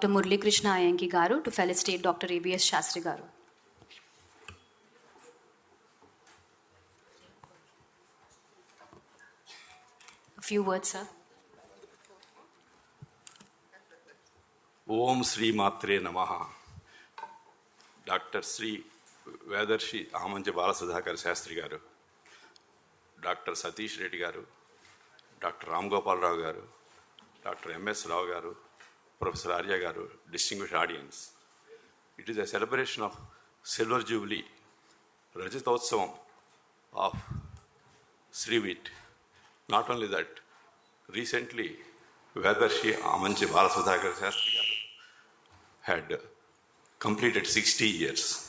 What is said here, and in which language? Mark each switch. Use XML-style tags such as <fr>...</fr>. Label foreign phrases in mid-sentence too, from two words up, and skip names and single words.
<en>Murli Krishna Iyenki Garu to felicitate Dr. ABS Shastri Garu. A few words, sir.</en> <sa>ॐ श्री मात्रे नमः.</sa> <en>Dr. Sri Vedarshi Amanja Balasudhakar Shastri Garu, Dr. Satish Reddy Garu, Dr. Ram Gopal Rao Garu, Dr. M.S. Rao Garu, Professor Arya Garu, distinguished audience. It is a celebration of Silver Jubilee, Rajatotsavam of Srivit. Not only that, recently Vedarshi Amanji Balasudhakar Shastri Garu had completed 60 years.</en>